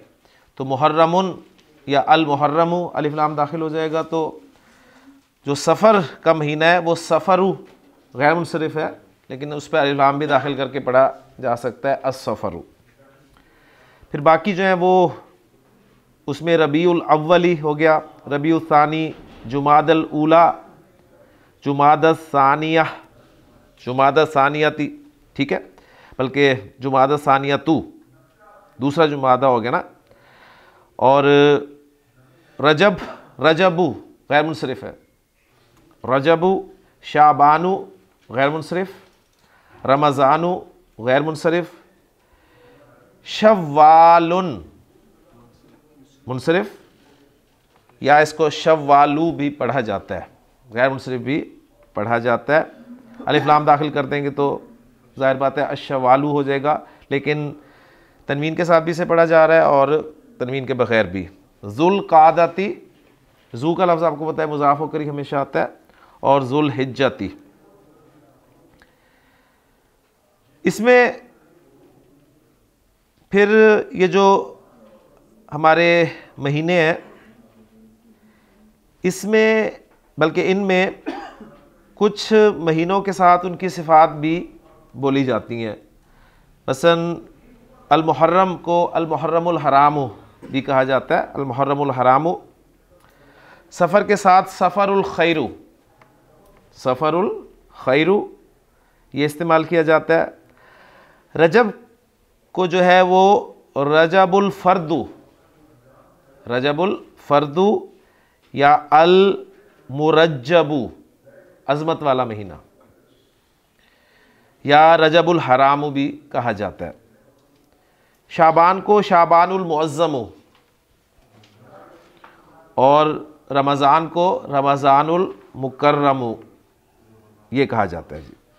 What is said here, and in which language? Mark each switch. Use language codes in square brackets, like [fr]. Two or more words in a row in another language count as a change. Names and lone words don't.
[hi] तो मुहर्रमुन या [ar] المحرم [hi] अलिफ लाम दाखिल हो जाएगा, तो जो सफ़र का महीना है वो सफ़रु गैर मुनसरिफ है, लेकिन उस पर अलिफ लाम भी दाखिल करके पढ़ा जा सकता है अस्सफ़रु। फिर बाकी जो है वो उसमें रबीउल अव्वली हो गया, रबीउल सानी, जुमादल ऊला, जुमादल सानिया, जुमादल सानियती, ठीक है, बल्कि जुमादल सानियतु दूसरा जुमादा हो गया ना। और रजब, रजबु गैर मुनसरिफ है, रजबु, शाबानु गैर मुनसरिफ, रमज़ानु गैर मुनसरिफ, शव्वालुन मुनसरिफ, या इसको शव्वालू भी पढ़ा जाता है, गैर मुनसरिफ भी पढ़ा जाता है। अलिफ लाम दाखिल कर देंगे तो ज़ाहिर बात है अशवालू हो जाएगा, लेकिन तनवीन के साथ भी इसे पढ़ा जा रहा है और तनवीन के बगैर भी। जुल कादती, जू का लफ्ज़ आपको पता है मुज़ाफ होकर ही हमेशा आता है, और जुल हिज्जती। इसमें फिर ये जो हमारे महीने हैं, इसमें बल्कि इनमें कुछ महीनों के साथ उनकी सिफ़ात भी बोली जाती हैं। मसलन अल-मुहर्रम को [ar] المحرم الحرام [hi] भी कहा जाता है, [ar] المحرم الحرام. [hi] सफ़र के साथ [ar] صفر الخير, صفر الخير [hi] ये इस्तेमाल किया जाता है। रजब को जो है वो [ar] رجب الفرد, رجب الفرد [hi] या [ar] المرجب [hi] अज़मत वाला महीना, या [ar] رجب الحرام [hi] भी कहा जाता है। शाबान को [ar] شعبان المعظم [hi] और रमज़ान को [ar] رمضان المكرم [hi] ये कहा जाता है जी।